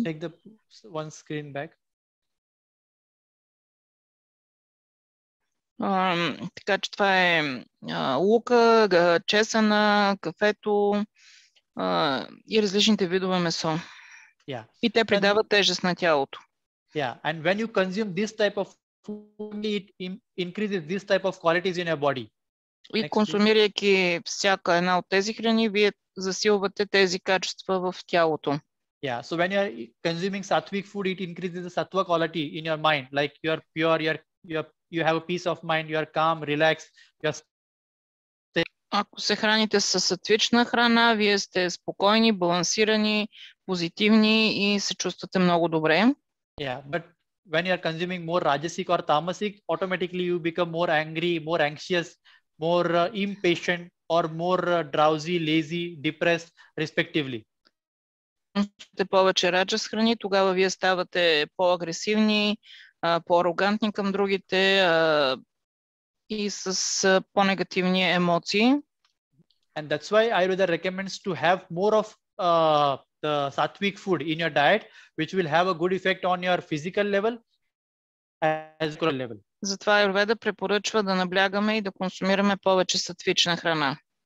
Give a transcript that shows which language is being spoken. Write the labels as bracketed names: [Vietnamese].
[English] Yeah, take the one screen back. [Bulgarian] Така че това е лука, чесъна, кафето и различните видове месо. [English] Yeah. [Bulgarian] И те придават тежест на тялото. [English] Yeah, and when you consume this type of food, it increases this type of qualities in your body. [Bulgarian] И консумирайки всяка една от тези храни, вие засилвате тези качества в тялото. [English] Yeah, so when you are consuming sattvic food, it increases the sattva quality in your mind. Like you are pure, you have a peace of mind, you are calm, relaxed. [Bulgarian] Ако се храните с сатвична храна, вие сте спокойни, балансирани, позитивни и се чувствате много добре. [English] Yeah, but when you are consuming more rajasic or tamasic, automatically you become more angry, more anxious, more impatient, or more drowsy, lazy, depressed, respectively. [Bulgarian] Повече раджас храни, тогава вие ставате по-агресивни, по-арогантни към другите и с по-негативни емоции. [English] And that's why Ayurveda recommends to have more of the sattvic food in your diet, which will have a good effect on your physical level as well as level. [Bulgarian] Затова Аюрведа препоръчва да наблягаме и да консумираме повече сатвична храна.